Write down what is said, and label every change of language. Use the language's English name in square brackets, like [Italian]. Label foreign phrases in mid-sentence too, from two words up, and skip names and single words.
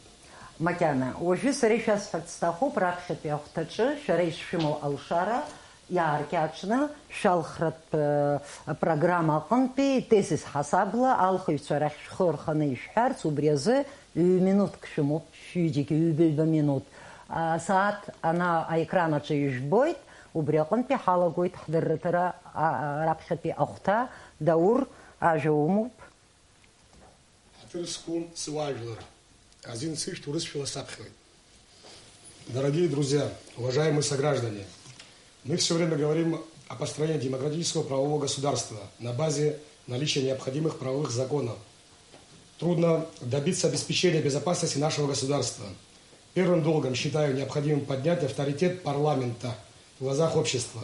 [Abkhazian] Макьана, уажәы сара ишәасҳәарц сҭахуп раԥхьатәи ахәҭаҿы шәара ишшәымоу алшара иааркьаҿны шәалхратә программа аҟынтәи тезис ҳасабла алхаҩцәа рахь шәхы рханы ишәҳәарц, убри азы ҩ-минуҭк шәымоуп, шәҩыџьагьы ҩба минуҭ. Асааҭ ана аекран аҿы ижәбоит, убри аҟынтәи ҳалагоит ҳдырратара раԥхьатәи ахәҭа. Даур, ажәа умоуп. Ҳаҭырызқәоу сыуаажәлар, азин сышәҭ урысшәала саԥхьоит. [Russian] Дорогие друзья, уважаемые сограждане, мы все время говорим о построении демократического правового государства на базе наличия необходимых правовых законов. Трудно добиться обеспечения безопасности нашего государства. Первым долгом считаю необходимым поднять авторитет парламента в глазах общества.